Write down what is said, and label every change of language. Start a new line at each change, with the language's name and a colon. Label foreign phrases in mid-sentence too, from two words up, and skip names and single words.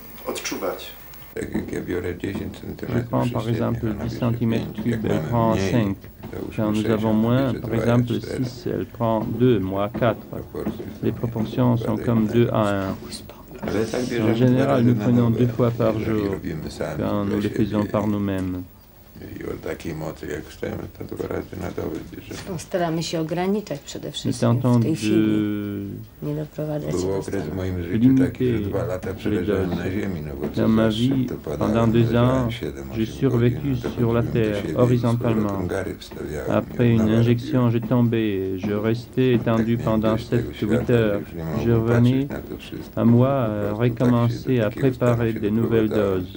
French: Je prends par exemple 10 cm3, elle prend 5. Quand nous avons moins, par exemple 6, elle prend 2, moi 4. Les proportions sont comme 2 à 1. En général, nous prenons 2 fois par jour, quand nous le faisons par nous-mêmes.
Polish: Staramy się ograniczać przede
French: Nous
Polish: wszystkim
French: tentons
Polish: w tej chwili,
French: de
Polish: nie doprowadzać się do stanu.
French: limiter les doses. Dans ma vie, pendant 2 ans, j'ai survécu sur la terre, horizontalement. Après une injection, j'ai tombé. Je restais étendu pendant 7-8 heures. Je revenais à moi, recommencer à préparer de nouvelles doses.